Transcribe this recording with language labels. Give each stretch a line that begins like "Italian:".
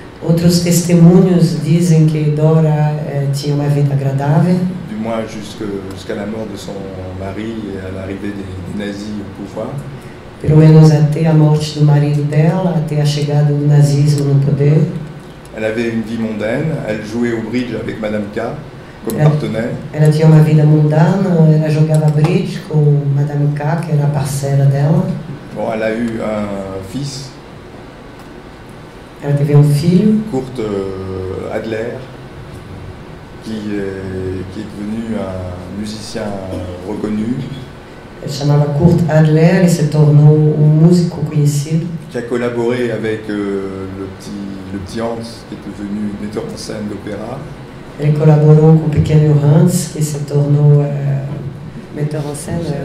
Portuguese: Outros testemunhos dizem que Dora tinha uma vida agradável.
French: Du moins jusqu'à la mort de son mari et à l'arrivée des nazis au pouvoir.
Portuguese: Pelo menos até a morte do marido dela, até a chegada do nazismo no poder.
French: Elle avait une vie mondaine, elle jouait au bridge avec Madame K comme partenaire.
Portuguese: Ela tinha uma vida mundana, ela jogava bridge com Madame K, que era a parceira dela.
French: Bon, elle a eu un fils.
Portuguese: Ela teve filho.
French: Kurt Adler, qui est devenu un musicien reconnu.
Portuguese: Ele chamava Kurt Adler e se tornou músico conhecido.
French: Qui a collaboré avec le petit Hans, qui est devenu metteur en scène d'opéra.
Portuguese: Ele colaborou com o pequeno Hans, que se tornou metteur en scène.